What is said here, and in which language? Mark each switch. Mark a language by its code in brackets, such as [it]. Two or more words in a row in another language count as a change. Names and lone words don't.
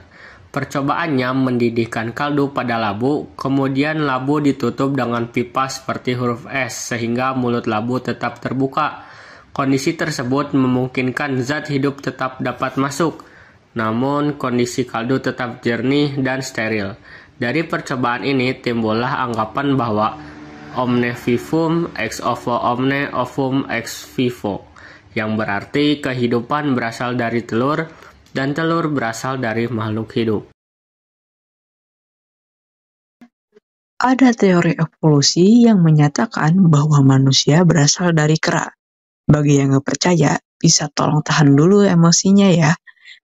[id] Percobaannya mendidihkan kaldu pada labu, kemudian labu ditutup dengan pipa seperti huruf S sehingga mulut labu tetap terbuka. Kondisi tersebut memungkinkan zat hidup tetap dapat masuk, namun kondisi kaldu tetap jernih dan steril. Dari percobaan ini timbullah anggapan bahwa [la] omne vivum ex ovo omne ovum ex vivo, [id] yang berarti kehidupan berasal dari telur dan telur berasal dari makhluk hidup. Ada teori evolusi yang menyatakan bahwa manusia berasal dari kera. Bagi yang nggak percaya, bisa tolong tahan dulu emosinya ya.